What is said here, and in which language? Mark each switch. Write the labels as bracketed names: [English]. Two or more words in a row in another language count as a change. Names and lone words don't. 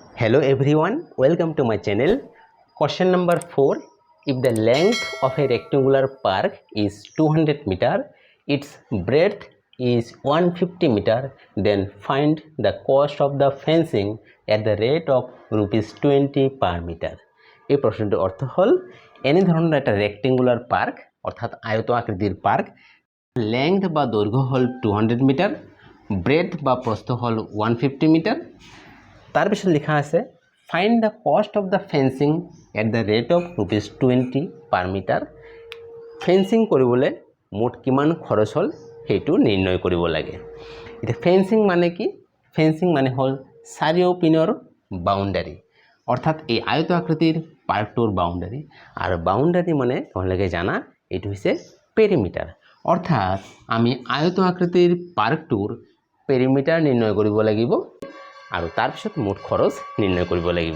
[English] Hello everyone, welcome to my channel. Question number 4. If the length of a rectangular park is 200 meter, its breadth is 150 meter, then find the cost of the fencing at the rate of rupees 20 per meter. [Assamese] এই প্রশ্নটির অর্থ হল এনে ধরনের একটা [English] rectangular park [Assamese] অর্থাৎ আয়ত আকৃতির পার্ক লেংথ বা দৈর্ঘ্য হল 200 মিটার, ব্রেডথ বা প্রস্থ হল 150 মিটার। তার পিছনে লেখা আছে [English] find the cost of the fencing at the rate of rupees 20 per meter. [Assamese] ফেন্সিং কৰিবলৈ মুঠ কিমান খৰচ হ'ল সেইটো নিৰ্ণয় কৰিব লাগে। এতিয়া ফেন্সিং মানে কি? ফেন্সিং মানে হ'ল চাৰিওপিনৰ বাউণ্ডাৰী, অৰ্থাৎ এই আয়ত আকৃতিৰ পাৰ্কটোৰ বাউণ্ডাৰী। আৰু বাউণ্ডাৰী মানে তোমালোকে জানা এইটো হৈছে পেৰিমিটাৰ, অৰ্থাৎ আমি আয়ত আকৃতিৰ পাৰ্কটোৰ পেৰিমিটাৰ নিৰ্ণয় কৰিব লাগিব আৰু তাৰপিছত মুঠ খৰচ নিৰ্ণয় কৰিব লাগিব।